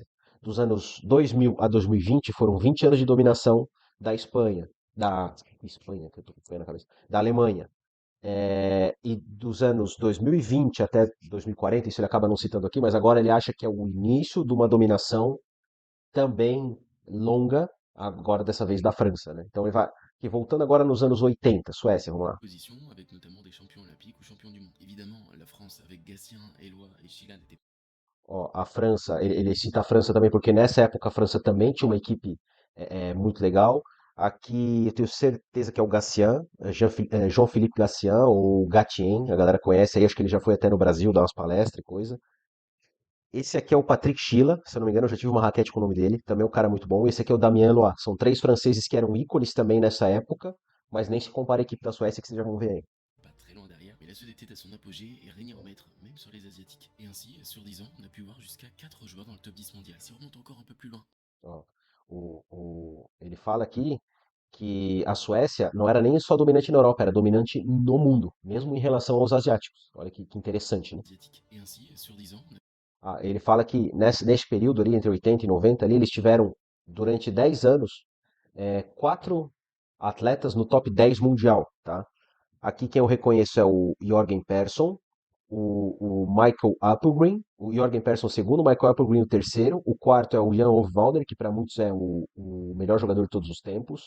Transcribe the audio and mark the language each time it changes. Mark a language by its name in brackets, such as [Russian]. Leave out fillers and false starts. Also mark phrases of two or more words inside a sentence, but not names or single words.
[Portuguese] Dos anos 2000 a 2020 foram 20 anos de dominação da Espanha, que eu tô com Espanha na cabeça, da Alemanha. E dos anos 2020 até 2040, isso ele acaba não citando aqui, mas agora ele acha que é o início de uma dominação também longa, agora dessa vez da França, né? Então ele vai, que voltando agora nos anos 80, Suécia, vamos lá. [French] Position avec notamment des champions olympiques ou champions du monde. Évidemment, la France avec Gatien, Eloi et Chilan n'était [Portuguese] Ó, a França, ele cita a França também porque nessa época a França também tinha uma equipe muito legal. Aqui eu tenho certeza que é o Gatien, Jean-Philippe Gatien, ou Gatien, a galera conhece aí, acho que ele já foi até no Brasil dar umas palestras e coisa. Esse aqui é o Patrick Schiller, se eu não me engano, eu já tive uma raquete com o nome dele, também é um cara muito bom. Esse aqui é o Damien Lois. São três franceses que eram ícones também nessa época, mas nem se compara a equipe da Suécia que vocês já vão ver aí. [French] pas très loin derrière, mais la Suède était à son apogée et régnait en maître, même sur les Asiatiques. Et ainsi, sur 10 ans, on a pu voir jusqu'à 4 joueurs dans le top 10 mondial. Si on remonte encore un peu plus loin, [Portuguese] Ó, ele fala aqui que a Suécia não era nem só dominante na Europa, era dominante no mundo, mesmo em relação aos asiáticos. Olha que interessante, né? [French] Asiatiques. Et ainsi, sur 10 ans, on a [Portuguese] Ah, ele fala que nesse período ali, entre 80 e 90, ali, eles tiveram, durante 10 anos, quatro atletas no top 10 mundial, tá? Aqui quem eu reconheço é o Jorgen Persson, o Michael Appelgren, o Jorgen Persson o segundo, o Michael Appelgren o terceiro, o quarto é o Jan Hofwalder, que para muitos é o melhor jogador de todos os tempos.